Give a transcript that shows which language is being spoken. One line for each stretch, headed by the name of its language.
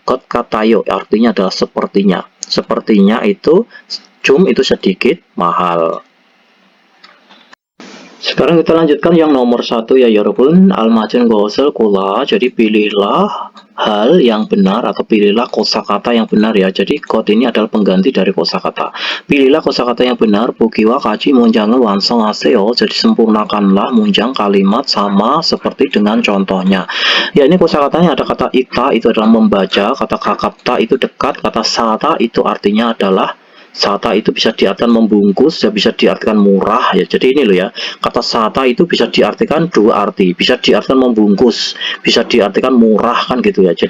Korean: 것 같아요
Indonesian: artinya adalah sepertinya. Sepertinya itu 좀 itu sedikit mahal. Sekarang kita lanjutkan yang nomor 1 ya, 여러분.
Korean: 알맞은 것을 골라.
Indonesian: Jadi pilihlah hal yang benar atau pilihlah kosakata yang benar ya. Jadi 것 ini adalah pengganti dari kosakata. Pilihlah kosakata yang benar.
Korean: 보기와 같이 문장을 완성하세요.
Indonesian: Jadi sempurnakanlah 문장 kalimat sama seperti dengan contohnya. Ya, ini kosakatanya ada kata ikta itu adalah membaca, kata kakapta itu dekat, kata sata itu artinya adalah, sata itu bisa diartikan membungkus, ya bisa diartikan murah ya. Jadi ini loh ya, kata sata itu bisa diartikan dua arti, bisa diartikan membungkus, bisa diartikan murah kan gitu ya.